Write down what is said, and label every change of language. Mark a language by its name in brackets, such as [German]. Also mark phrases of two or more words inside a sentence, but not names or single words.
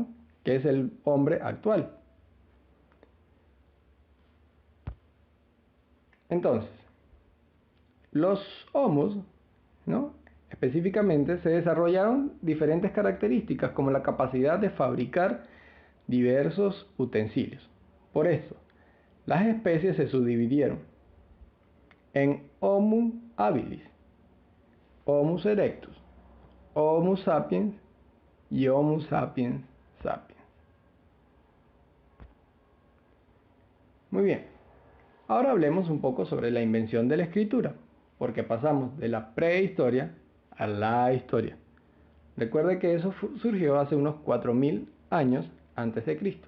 [Spanish] Que es el hombre actual. Entonces, los homos, ¿no? Específicamente se desarrollaron diferentes características como la capacidad de fabricar diversos utensilios. Por eso, las especies se subdividieron en Homo habilis, Homo erectus, Homo sapiens y Homo sapiens sapiens. Muy bien, ahora hablemos un poco sobre la invención de la escritura, porque pasamos de la prehistoria a la historia. Recuerde que eso surgió hace unos 4000 años antes de Cristo.